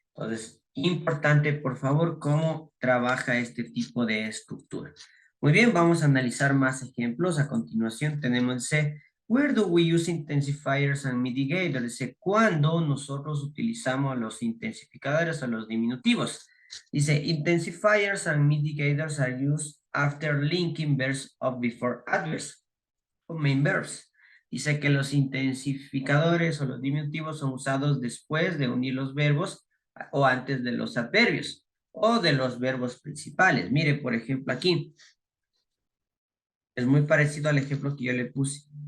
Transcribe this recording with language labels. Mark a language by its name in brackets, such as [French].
[Spanish] Entonces, importante, por favor, cómo trabaja este tipo de estructura. Muy bien, vamos a analizar más ejemplos. A continuación tenemos C. [English] Where do we use intensifiers and mitigators? [Spanish] Dice, ¿cuándo nosotros utilizamos los intensificadores o los diminutivos? [English] Dice, intensifiers and mitigators are used after linking verbs of before adverbs o main verbs. [Spanish] Dice que los intensificadores o los diminutivos son usados después de unir los verbos o antes de los adverbios o de los verbos principales. Mire, por ejemplo, aquí. Es muy parecido al ejemplo que yo le puse.